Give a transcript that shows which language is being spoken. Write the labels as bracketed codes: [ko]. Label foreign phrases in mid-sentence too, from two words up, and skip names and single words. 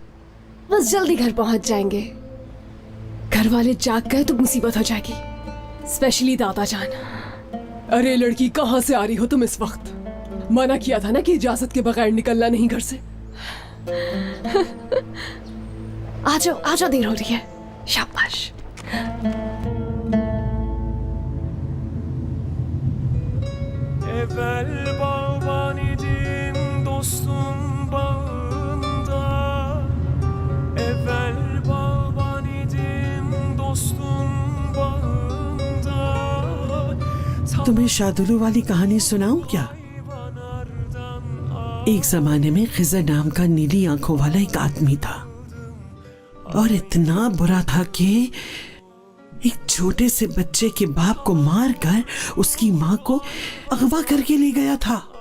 [hi] बस जल्दी घर पहुंच जाएंगे। घर वाले जाग गए तो मुसीबत हो जाएगी, स्पेशली दादा जान। अरे लड़की, कहाँ से आ रही हो तुम इस वक्त? मना किया था ना कि इजाजत के बगैर निकलना नहीं घर से। आ जाओ, देर हो रही है। शाबाश। [az] Evvel bağban idim dostum bağında, evvel bağban idim dostum bağında. [hi] तुम्हें शादुलू वाली कहानी सुनाऊं क्या? एक जमाने में खिजर नाम का नीली आंखों वाला एक आदमी था और इतना बुरा था कि एक छोटे से बच्चे के बाप को मारकर उसकी मां को अगवा करके ले गया था।